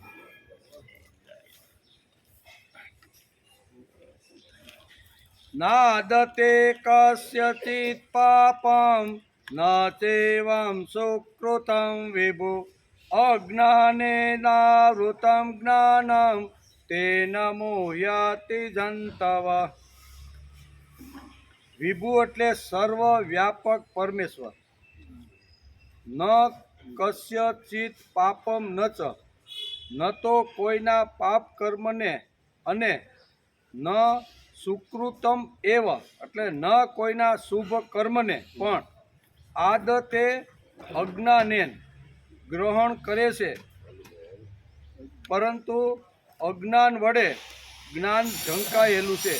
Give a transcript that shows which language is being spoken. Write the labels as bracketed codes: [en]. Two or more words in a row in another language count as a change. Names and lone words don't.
[sa] नादते कस्यचित् पापं न चैवं सुकृतं विभु अज्ञानेनावृतं ज्ञानं तेन मोह्यति जन्तवः। [gu] વિભુ એટલે સર્વ વ્યાપક પરમેશ્વર. [sa] न कस्यचित् पापम् न च, [gu] ન તો કોઈના પાપ કર્મને, અને [sa] न सुकृतम् एव [gu] એટલે ન કોઈના શુભ કર્મને પણ [sa] आदत्ते अज्ञानेन [gu] ગ્રહણ કરે છે, પરંતુ અજ્ઞાન વડે જ્ઞાન ઢંકાયેલું છે.